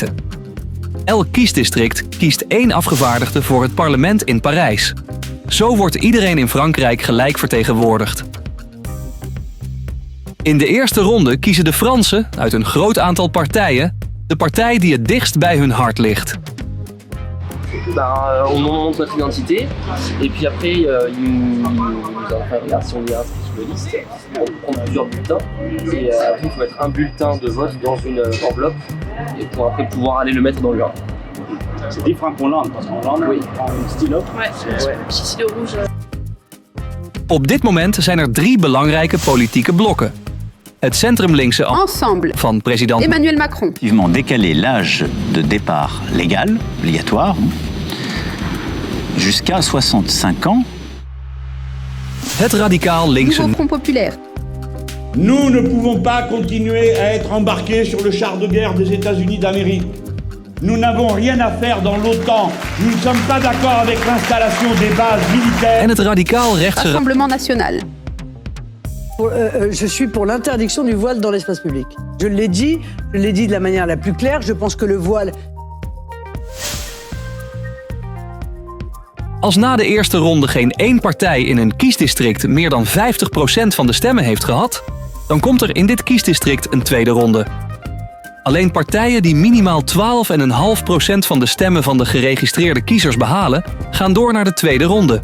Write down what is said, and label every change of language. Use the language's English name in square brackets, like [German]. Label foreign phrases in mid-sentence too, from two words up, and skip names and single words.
[Dutch] Elk kiesdistrict kiest 1 afgevaardigde voor het parlement in Parijs. Zo wordt iedereen in Frankrijk gelijk vertegenwoordigd. In de eerste ronde kiezen de Fransen uit een groot aantal partijen de partij die het dichtst bij hun hart ligt. [French] On montre notre identité et puis après nous allons faire regarder si on est inscrit sur les listes. On prend plusieurs bulletins et après il faut mettre un bulletin de vote dans une enveloppe et pour après pouvoir aller le mettre dans l'urne. C'est différent qu'en Hollande, parce qu'en Hollande, oui, on prend un stylo. Ouais, petit stylo rouge. [Dutch] Op dit moment zijn er 3 belangrijke politieke blokken. Het centrumlinkse Ensemble van president Emmanuel Macron. [French] Effectivement décaler l'âge de départ légal, obligatoire, jusqu'à 65 ans. [Dutch] Het radicaal linkse Nouveau Front Populaire. [French] Nous ne pouvons pas continuer à être embarqués sur le char de guerre des États-Unis d'Amérique. Nous n'avons rien à faire dans l'OTAN. Nous ne sommes pas d'accord avec l'installation des bases militaires. [Dutch] En het radicaal rechtse Rassemblement National. [French] Je suis pour l'interdiction du voile dans l'espace public. Je l'ai dit de la manière la plus claire. Je pense que le voile... [Dutch] Als na de eerste ronde geen 1 partij in een kiesdistrict meer dan 50% van de stemmen heeft gehad, dan komt er in dit kiesdistrict een tweede ronde. Alleen partijen die minimaal 12,5% van de stemmen van de geregistreerde kiezers behalen, gaan door naar de tweede ronde.